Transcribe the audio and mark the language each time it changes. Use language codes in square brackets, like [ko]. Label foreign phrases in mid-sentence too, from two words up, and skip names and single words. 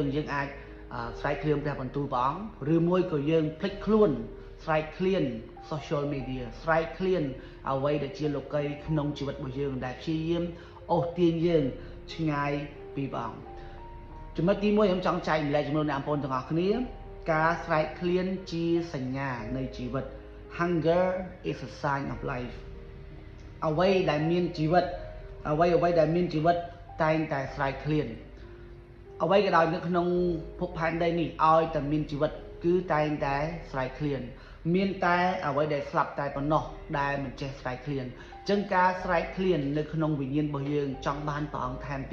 [km] អាចស្រែកឃ្លានព្រះបន្ទូលព្រះអង្គឬមួយក៏យើងភ្លេចខ្លួនស្រែកឃ្លាន [en] social media [km] ស្រែកឃ្លានអ្វីដែលជាលោកីក្នុងជីវិតរបស់យើងដែលព្យាយាមអូស ទាញយើងឆ្ងាយពីព្រះអង្គចំណុចទី1ខ្ញុំចង់ចែកម្លែកជាមួយអ្នកបងប្អូនទាំងអស់គ្នាការស្រែកឃ្លានជាស ញ្ញានៃជីវិត [en] Hunger is a sign of life [km] អ្វីដែលមានជីវិតអ្វីដែលមានជីវិតតែងតែស្រែកឃ្លានអ្វីក៏ដោយនៅក្នុងភពផែនដីនេះឲ្យតែមានជីវិតគឺតែងតែស្រែកឃ្លានមានតែអ្វីដែលស្លាប់តែប៉ុណ្ណោះដែលមិនចេះស្រែកឃ្លានអញ្ចឹងការស្រែកឃ្លាននៅក្នុងវិញ្ញាណរបស់យើងចង់បានព្រះអង្គថែម